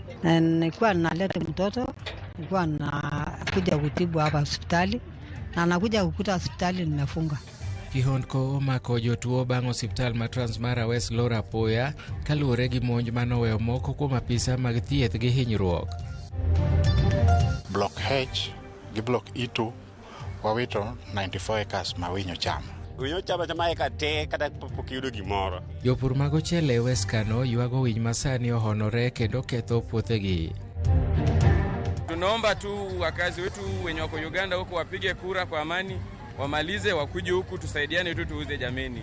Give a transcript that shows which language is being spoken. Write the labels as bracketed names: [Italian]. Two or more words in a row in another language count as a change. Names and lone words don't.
[Swahili] Nilikuwa naleta mtoto, nilikuwa nakuja kutibu hapa hospitali, na nakuja kukuta hospitali nimefunga. [Luo (Kenya and Tanzania)] Kihondko omako jotuo bang' osiptal ma Transmara West loro apoya kaluwore gi monj manoweyo moko kuom apisa mag thieth gi hinyruok. Block H gi Block E2 wawito 94 acres ma winyo chamo. Winyo chama eka te kata pok yudo gimoro. Jopur mag ochele West Kano yuago winy masani ohonore kendo ketho puothegi. [Swahili] Tunaomba tu wakazi wetu wenye wako Uganda huko wapige kura kwa amani, wamalize wakuje huku tusaidiane tu tuuze jameni.